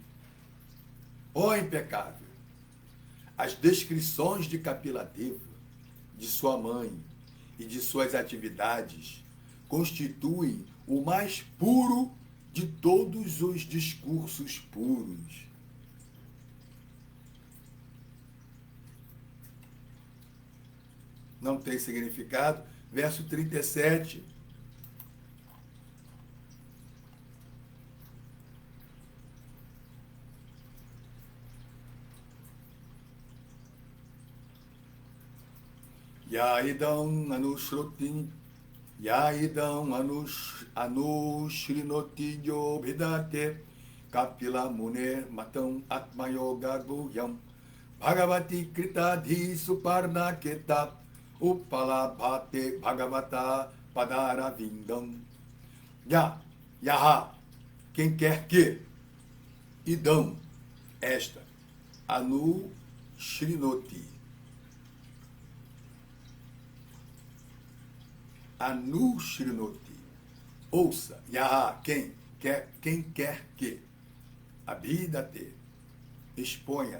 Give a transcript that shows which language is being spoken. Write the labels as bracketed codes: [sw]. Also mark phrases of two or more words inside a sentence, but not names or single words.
[pt] Ó impecável, as descrições de Kapiladeva, de sua mãe e de suas atividades constituem o mais puro de todos os discursos puros. Não tem significado. Verso 37. [sa] Yaidam anushrinoti yo bhidate kapila mune matam atmayoga guhyam bhagavati kritadhi suparna keta upalabhate bhagavata padaravindam. [pt] Yaha, quem quer que, idam, esta, [sa] anushrinoti, anushrinoti, [pt] ouça, yaha, quem quer que, abhidate, exponha,